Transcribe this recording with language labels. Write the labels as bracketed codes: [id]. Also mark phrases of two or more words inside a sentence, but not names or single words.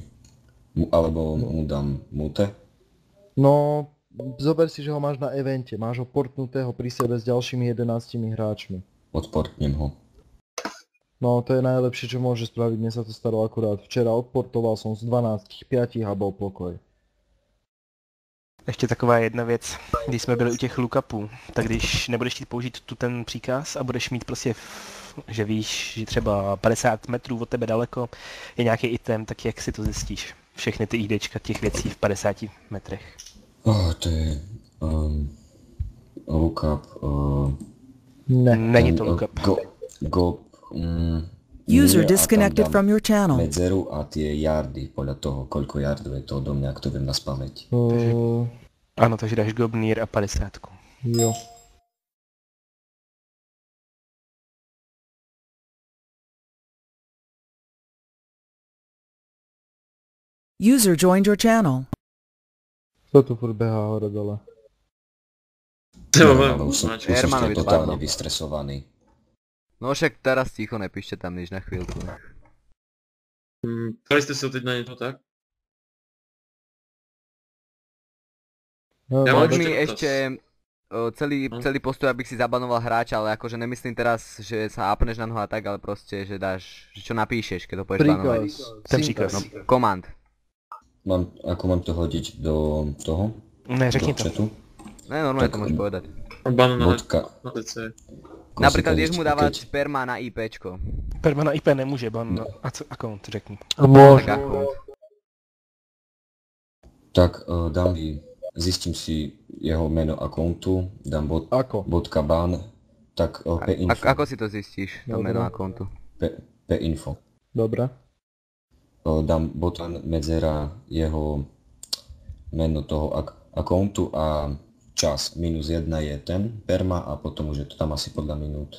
[sk] Alebo mu dám mute? No, zober si, že ho máš na evente, máš ho portnutého pri sebe s ďalšími 11 hráčmi. Odportnem ho. No, to je najlepšie, čo môže spraviť, mne sa to stalo akurát včera, odportoval som z 12, 5 a bol pokoj. [cs] Ještě taková jedna věc, když jsme byli u těch lookupů, tak když nebudeš chtít použít tu ten příkaz a budeš mít prostě, že víš, že třeba 50 metrů od tebe daleko je nějaký item, tak jak si to zjistíš? Všechny ty IDčka těch věcí v 50 metrech. To je lookup. Ne. Není to lookup. [en] User disconnected from your channel. [sk] Medzeru a tie yardy, podľa toho, koľko yardov je to odo mňa, ak to viem na spamäť. [cs] Ano, takže dáš Gobnir a 50. Jo. [en] User joined your channel. [sk] Kto tu furt behá hore dole? Už som totálne vystresovaný. No však teraz ticho, nepíšte tam nič na chvíľku. Ptali ste sa teď na niečo, tak? No, Ja mám Poď mi ešte ešte celý postup, abych si zabanoval hráča, ale akože nemyslím teraz, že sa apneš na noho a tak, ale proste, že dáš, že čo napíšeš, keď to pôjdeš banovať. [cs] Ten příkaz. No, komand. [sk] Ako mám to hodiť do toho? [cs] Ne, řekni to. [sk] Chatu? Ne, normálne Tak, to môžeš povedať. Ban na Bodka. DC. Napríklad ideš mu dávať sperma na IPčko. [cs] Perma na IP nemůže, ban a co, account, řekni. Tak account. [sk] Tak zistím si jeho meno accountu, dám Ako? bodka ban, tak p-info. Ako si to zistíš, to Dobre. meno accountu? P-info. Dobre. Dám botan medzera jeho meno toho accountu a čas -1 je ten perma a potom už je to tam asi podľa minút.